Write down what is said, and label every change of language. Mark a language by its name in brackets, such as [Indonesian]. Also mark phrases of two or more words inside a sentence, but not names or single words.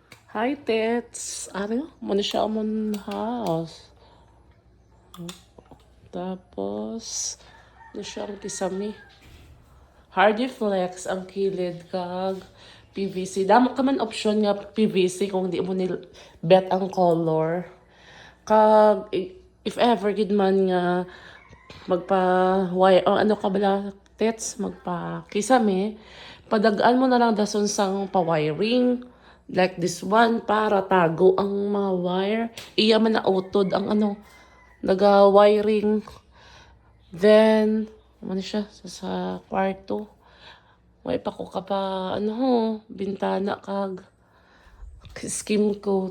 [Hiligaynon] Hi, Tets. Ano? Muna siya amon house. Tapos, ano siyang kisami. Hardy Flex ang kilid kag PVC. Damo ka man option nga PVC kung di mo nil bet ang color. Kag [English] if ever [Hiligaynon] gid man nga magpa wire o ano ka bala Tets magpa kisame, padagaan mo na lang dason sang pa-wiring. [English] Like this one, [Hiligaynon] para tago ang mga wire. Iya man na utod ang ano, naga-wiring. Then, ano siya, sa kwarto. May pa ko ka pa, ano ho, bintana kag skim coat.